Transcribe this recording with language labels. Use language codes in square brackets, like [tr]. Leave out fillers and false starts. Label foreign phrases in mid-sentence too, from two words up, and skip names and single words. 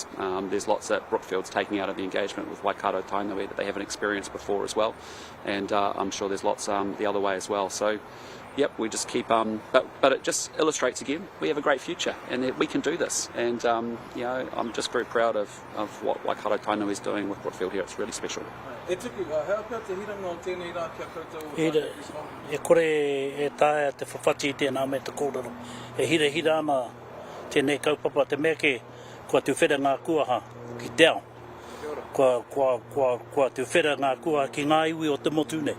[en] There's lots that Brookfield's taking out of the engagement with Waikato Tainui that they haven't experienced before as well, and I'm sure there's lots the other way as well. So, yep, we just keep, but it just illustrates again, we have a great future and that we can do this. And, I'm just very proud of what Waikato Tainui is doing with Brookfield here. It's really special. [mi] E kore e tae te whawhati tēnā me te kōrero. E hira ana tēnei kaupapa te mea ke kua te whera ngā kuaha ki te ao. Kua te whera ngā kuaha ki ngā iwi o te motu nei.